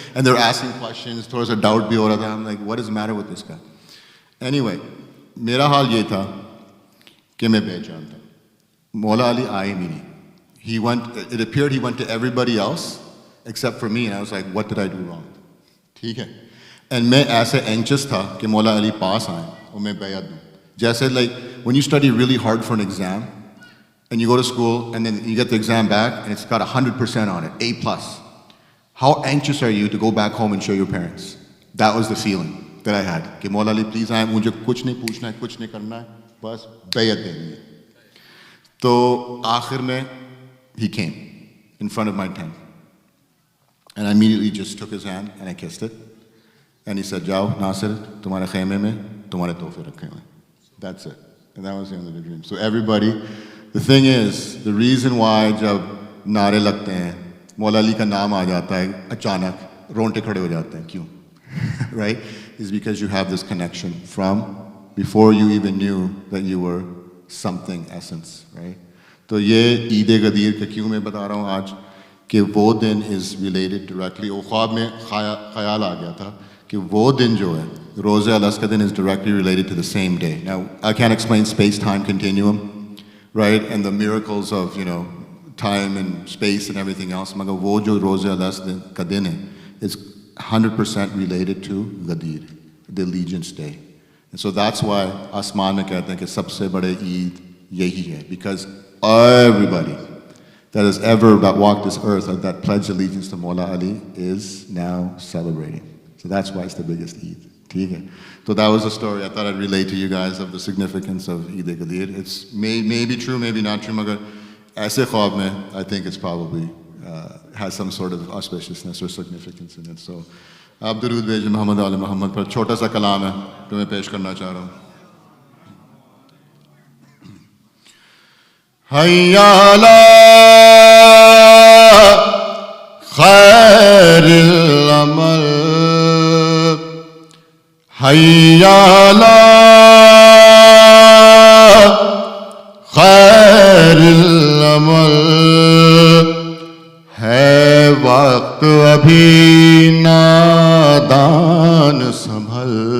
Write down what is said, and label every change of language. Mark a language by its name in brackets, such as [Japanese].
[English] And they're asking questions, towards a doubt [Hindi] bhi ho raha tha. [English] I'm like, what is the matter with this guy? [Hindi] Anyway, mera haal ye tha कि मैं बेजान था. Maula Ali aaye bhi nahi. [English] It appeared he went to everybody else except for me, and I was like, what did I do wrong? [Hindi] ठीक है. And मैं ऐसे anxious था कि Maula Ali pass आए और मैं bayat दूँ. [English] जैसे when you study really hard for an exam, and you go to school, and then you get the exam back, and it's got 100% on it, A+. How anxious are you to go back home and show your parents? That was the feeling that I had. [Hindi] कि Maula Ali please आए, मुझे कुछ नहीं पूछना है, कुछ नहीं करना है. बस bayat देनी है. तो आखिर में [English] he came in front of my tent, and I immediately just took his hand and I kissed it, and he said, [Hindi] जाओ नासिर, तुम्हारे खेमे में तुम्हारे तोहफे रखे हुए. [English] That's it. And that was the end of the dream. So everybody, the thing is, the reason why [Hindi] जब नारे लगते हैं, मौला अली का नाम आ जाता है, अचानक रोंटे खड़े हो जाते हैं, क्यों? [English] Right? Is because you have this connection from before you even knew that you were something essence, right? [Hindi] तो ये ईद गदीर का क्यों मैं बता रहा हूँ आज कि वो दिन [English] is related directly. [Hindi] वो ख्वाब में ख्याल आ गया था कि वो दिन जो है रोज़े al-Asr का दिन [English] is directly related to the same day. Now I can't explain space-time continuum, right? And the miracles of time and space and everything else. [Hindi] मगर वो जो रोज़े al-Asr का दिन है [English] is 100% related to Gadir, the allegiance day. And so that's why [Hindi] आसमान में कहते हैं कि सबसे बड़े ईद यही है, [English] because everybody that has ever walked this earth or that pledged allegiance to Maula Ali is now celebrating. So that's why it's the biggest Eid. [Hindi] ठीक है. [English] So that was a story I thought I'd relate to you guys of the significance of Eid Gadir. It's maybe true, maybe not true, [Hindi] मगर ऐसे ख्वाब में [English] I think it's probably has some sort of auspiciousness or significance in it. [Hindi] So आप दरूद भेजें मोहम्मद आले मोहम्मद पर. छोटा सा कलाम है जो मैं पेश करना चाह रहा हूँ. हैया अला खैरिल अमल, हैया अला खैरिल अमल, है वक्त अभी नादान संभल,